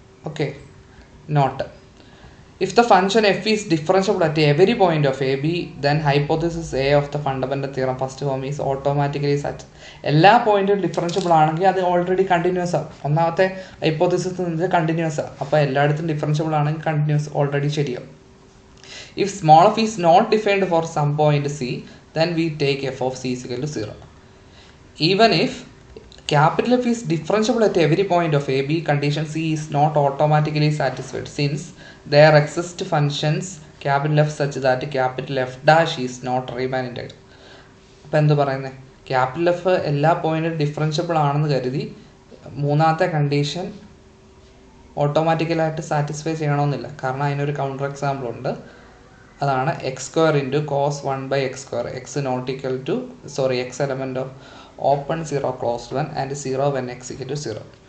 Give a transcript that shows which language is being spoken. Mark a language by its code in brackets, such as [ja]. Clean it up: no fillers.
[en] Okay, note if the function f is differentiable at every point of a b, then hypothesis a of the fundamental theorem first form is automatically such. [ml] എല്ലാ പോയിന്റും differentiable ആണെങ്കിൽ അത് already continuous ആണ്. ഒന്നാമത്തെ hypothesis നിന്ന് continuous ആണ്. അപ്പോൾ എല്ലായിടത്തും ഡിഫറൻഷ്യബിൾ ആണെങ്കിൽ കണ്ടിന്യൂസ് ഓൾറെഡി ശരിയാവും. [en] If small f is not defined for some point c, then we take f of c is equal to 0. Even if capital F is differentiable at every point of a b, condition c is not automatically satisfied since there exist functions capital F such that capital F dash is not Riemann integral. [ml] അപ്പോൾ എന്ത് പറയുന്നത്, capital F എല്ലാ പോയിന്റും differentiable ആണെന്ന് കരുതി മൂന്നാമത്തെ condition ഓട്ടോമാറ്റിക്കലായിട്ട് satisfy ചെയ്യണമെന്നില്ല. കാരണം അതിനൊരു കൗണ്ടർ എക്സാമ്പിൾ ഉണ്ട്. അതാണ് [en] X square into cos 1/x², x not equal to x element of open 0 closed 1 and 0 when x equal to 0.